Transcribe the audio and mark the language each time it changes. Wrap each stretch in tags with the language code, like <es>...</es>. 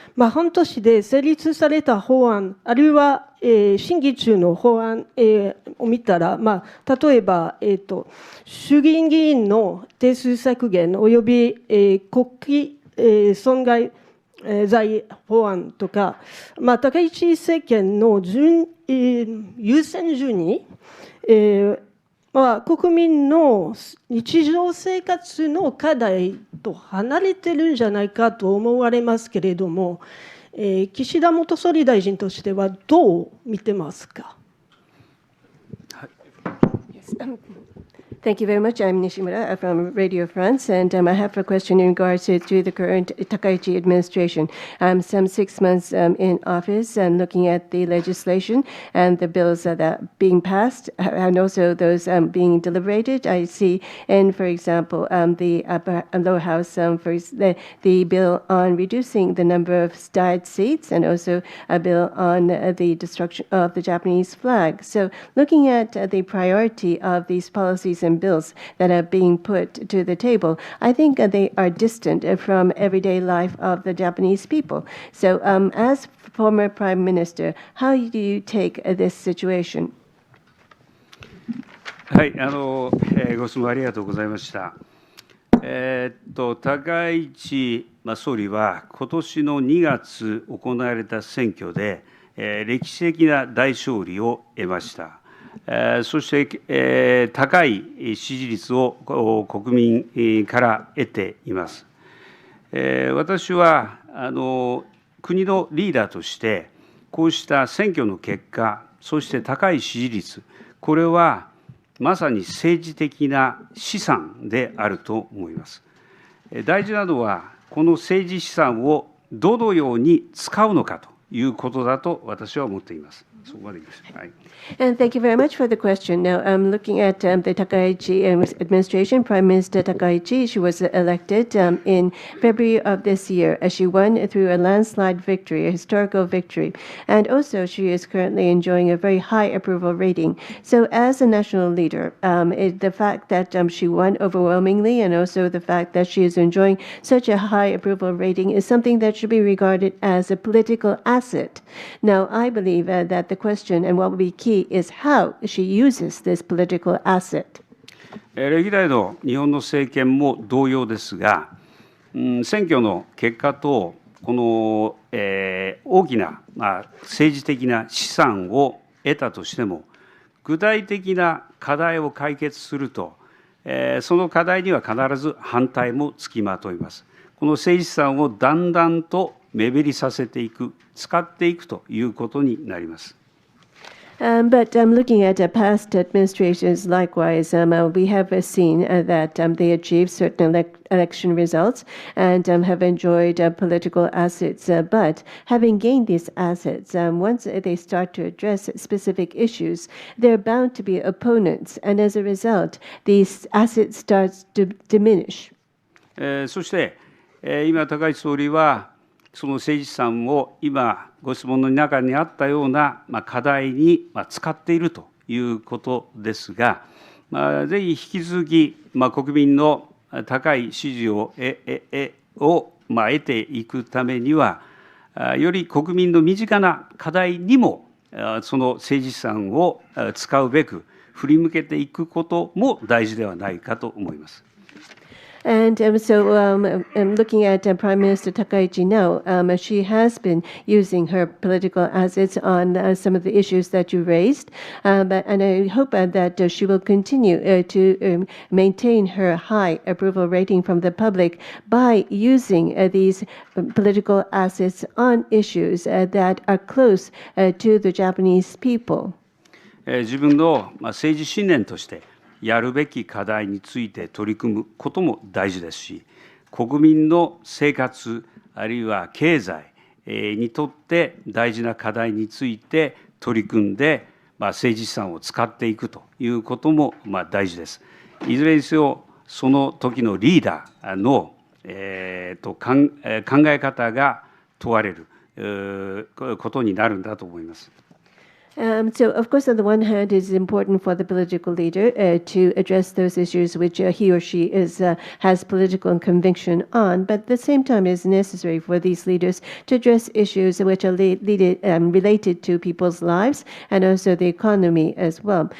<ja>半年で成立された法案、あるいは、審議中の法案、を見たら、例えば、衆議院議員の定数削減および、国旗、損害財法案とか、高市政権の優先順位、国民の日常生活の課題と離れてるんじゃないかと思われますけれども、岸田元総理大臣としてはどう見てますか。</ja> <en>Thank you very much. I'm Nishimura from Radio France, and I have a question in regards to the current Takaichi administration. Some 6 months in office and looking at the legislation and the bills that are being passed, and also those being deliberated. I see, and for example, the lower house, first, the bill on reducing the number of died seats, and also a bill on the destruction of the Japanese flag. So looking at the priority of these policies and bills that are being put to the table, I think they are distant from everyday life of the Japanese people. So as former Prime Minister, how do you take this situation?</en> <ja>はい、ご質問ありがとうございました。高市総理は今年の2月行われた選挙で、歴史的な大勝利を得ました。そして、高い支持率を国民から得ています。私は国のリーダーとして、こうした選挙の結果、そして高い支持率、これはまさに政治的な資産であると思います。大事なのは、この政治資産をどのように使うのかということだと私は思っています。そこまで言います。はい。</ja> <en>And thank you very much for the question. Now, looking at the Takaichi administration, Prime Minister Takaichi, she was elected in February of this year. She won through a landslide victory, a historical victory. And also, she is currently enjoying a very high approval rating. So, as a national leader, the fact that she won overwhelmingly and also the fact that she is enjoying such a high approval rating is something that should be regarded as a political asset. Now, I believe that the question and what will be key is how she uses this political asset.</en> <ja>歴代の日本の政権も同様ですが、選挙の結果とこの、大きな、政治的な資産を得たとしても、具体的な課題を解決すると、その課題には必ず反対もつきまといます。この政治資産をだんだんと目減りさせていく、使っていくということになります。</ja> <en>But looking at past administrations, likewise, we have seen that they achieved certain election results and have enjoyed political assets. But having gained these assets, once they start to address specific issues, they're bound to be opponents. And as a result, these assets start to diminish.</en> <ja>そして、今、高市総理は、その政治資産を今、ご質問の中にあったような課題に使っているということですが、ぜひ引き続き国民の高い支持を得ていくためには、より国民の身近な課題にもその政治資産を使うべく振り向けていくことも大事ではないかと思います。</ja> <en>And looking at Prime Minister Takaichi now, she has been using her political assets on some of the issues that you raised. And I hope that she will continue to maintain her high approval rating from the public by using these political assets on issues that are close to the Japanese people.</en> <ja>自分の政治信念としてやるべき課題について取り組むことも大事ですし、国民の生活あるいは経済にとって大事な課題について取り組んで、政治資産を使っていくということも大事です。いずれにせよ、その時のリーダーの考え方が問われることになるんだと思います。</ja> <en>So, of course, on the one hand, it's important for the political leader to address those issues which he or she has political conviction on. But at the same time, it's necessary for these leaders to address issues which are related to people's lives and also the economy as well.</en>